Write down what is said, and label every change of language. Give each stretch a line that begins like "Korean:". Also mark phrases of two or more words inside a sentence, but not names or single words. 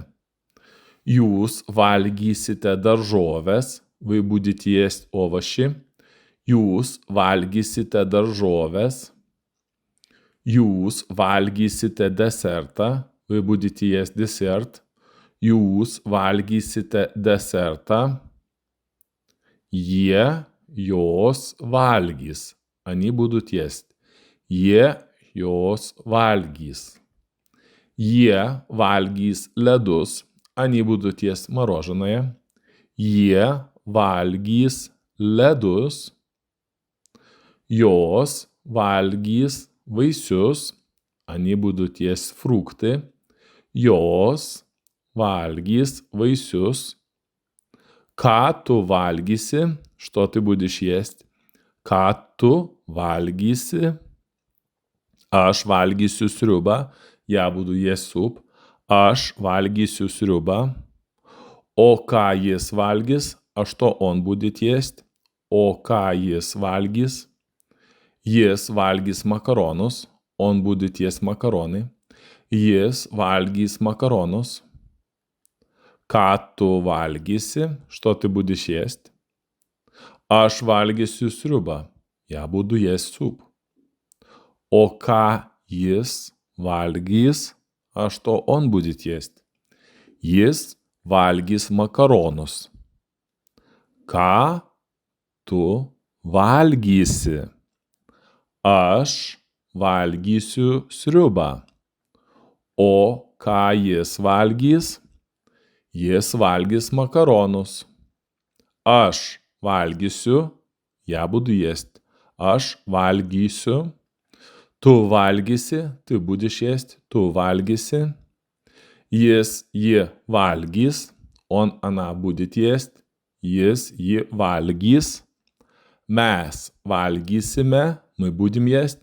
Lithuanian: Jūs valgysite daržoves.
Russian: Вы будете есть овощи.
Lithuanian: Jūs valgysite daržoves. Jūs valgysite desertą.
Russian: Вы будете есть десерт.
Lithuanian: Jūs valgysite desertą. Jie, jos valgys.
Russian: Они будут есть.
Lithuanian: Jie, jos valgys. Jie valgys ledus.
Russian: Они будут есть мороженое.
Lithuanian: Jie valgys ledus. Jos valgys vaisius.
Russian: Они будут есть фрукты.
Lithuanian: Jos valgys vaisius. Ką tu valgysi?
Russian: Что ты будешь есть?
Lithuanian: Ką tu valgysi? Aš valgysiu sriubą.
Russian: Я буду есть суп.
Lithuanian: Aš valgysiu sriubą. O ką jis valgys?
Russian: А что он будет есть?
Lithuanian: O ką jis valgys? Jis valgys makaronus.
Russian: Он будет есть макароны.
Lithuanian: Jis valgys makaronus. Ką tu valgysi?
Russian: Что ты будешь есть?
Lithuanian: Aš valgysiu sriubą.
Russian: Я буду есть суп.
Lithuanian: O ką jis valgys?
Russian: А что он будет есть?
Lithuanian: Jis valgys makaronus. Ką tu valgysi? Aš valgysiu sriubą. O ką jis valgys? Jis valgys makaronus. Aš valgysiu,
Russian: я буду есть.
Lithuanian: Aš valgysiu. Tu valgysi,
Russian: ты будешь есть.
Lithuanian: Tu valgysi. Ji valgys.
Russian: Он, она будет есть.
Lithuanian: Ji valgys. Mes valgysime.
Russian: Мы будем есть.